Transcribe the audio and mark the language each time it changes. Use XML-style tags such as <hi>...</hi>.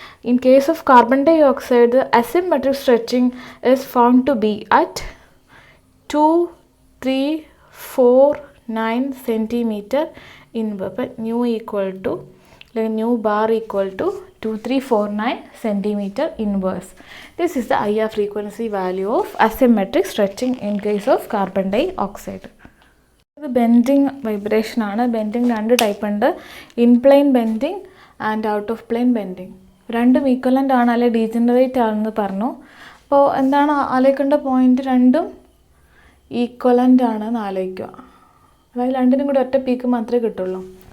<en>In case of carbon dioxide asymmetric stretching is found to be at 2, 3, 4, 9 centimeter inverse. അപ്പം nu equal to അല്ലെങ്കിൽ nu bar equal to 2349 centimeter inverse. This is the IR frequency value of asymmetric stretching in case of carbon dioxide.</en> <ml>ഇത് bending vibration ആണ്. Bending 2 type ഉണ്ട്, in plane bending and out of plane bending. രണ്ടും equivalent ആണ് അല്ലെങ്കിൽ degenerate ആണെന്ന് പറഞ്ഞു. അപ്പോൾ എന്താണ് ആലോചിക്കേണ്ട പോയിന്റ്? രണ്ടും ഈക്വലൻ്റ് ആണെന്ന് ആലോചിക്കുക. അതായത് രണ്ടിനും കൂടി ഒറ്റ പീക്ക് മാത്രമേ കിട്ടുള്ളൂ.</ml>